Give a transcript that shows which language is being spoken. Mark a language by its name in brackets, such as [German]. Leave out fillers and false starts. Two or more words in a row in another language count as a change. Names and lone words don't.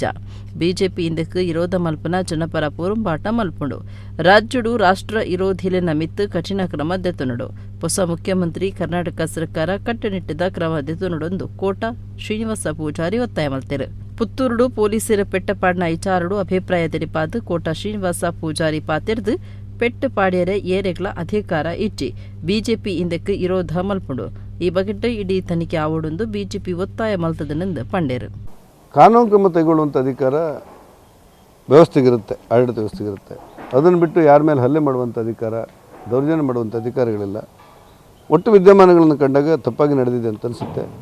[Tulu] ಬಿಜೆಪಿ ಇಂದಕ್ಕೆ ವಿರೋಧ ಮಲ್ಪನ ಜನಪರ ಪೋರುಂಬಾಟ ಮಲ್ಪುಂಡು ರಾಜ್ಯಡು ರಾಷ್ಟ್ರ ವಿರೋಧಿಲಿನ ಮಿತ್ತು ಕಠಿಣ ಕ್ರಮ ದೆತುನುಡು ಹೊಸ ಮುಖ್ಯಮಂತ್ರಿ ಕರ್ನಾಟಕ ಸರ್ಕಾರ ಕಟ್ಟುನಿಟ್ಟಿದ ಕ್ರಮ ದೆತುನುಡೊಂದು ಕೋಟ ಶ್ರೀನಿವಾಸ ಪೂಜಾರಿ ಒತ್ತಾಯ ಮಲ್ತೆರು ಪುತ್ತೂರುಡು ಪೊಲೀಸರ ಪೆಟ್ಟಪಾಡ್ನ ವಿಚಾರಡು ಅಭಿಪ್ರಾಯ ತೆರಿಪಾದು ಕೋಟ ಶ್ರೀನಿವಾಸ ಪೂಜಾರಿ ಪಾತೆರ್ದು ಪೆಟ್ಟು ಪಾಡ್ಯರೆ ಏರೆಗ್ಲ ಅಧಿಕಾರ ಇಚ್ಚಿ ಬಿಜೆಪಿ ಇಂದಕ್ಕೆ ವಿರೋಧ ಮಲ್ಪುಂಡು ಈ ಬಗೆಟ್ ಇಡೀ ತನಿಖೆ ಆವಡೊಂದು ಬಿಜೆಪಿ ಒತ್ತಾಯ ಮಲ್ತದನೆಂದು ಪಂಡೇರು [Kannada] ಕಾನೂನು ಕ್ರಮ ತೆಗೊಳ್ಳುವಂಥ ಅಧಿಕಾರ ವ್ಯವಸ್ಥೆಗಿರುತ್ತೆ, ಆಡಳಿತ ವ್ಯವಸ್ಥೆಗಿರುತ್ತೆ. ಅದನ್ನು ಬಿಟ್ಟು ಯಾರ ಮೇಲೆ ಹಲ್ಲೆ ಮಾಡುವಂಥ ಅಧಿಕಾರ, ದೌರ್ಜನ್ಯ ಮಾಡುವಂಥ ಅಧಿಕಾರಿಗಳಿಲ್ಲ. ಒಟ್ಟು ವಿದ್ಯಮಾನಗಳನ್ನು ಕಂಡಾಗ ತಪ್ಪಾಗಿ ನಡೆದಿದೆ ಅಂತ ಅನಿಸುತ್ತೆ.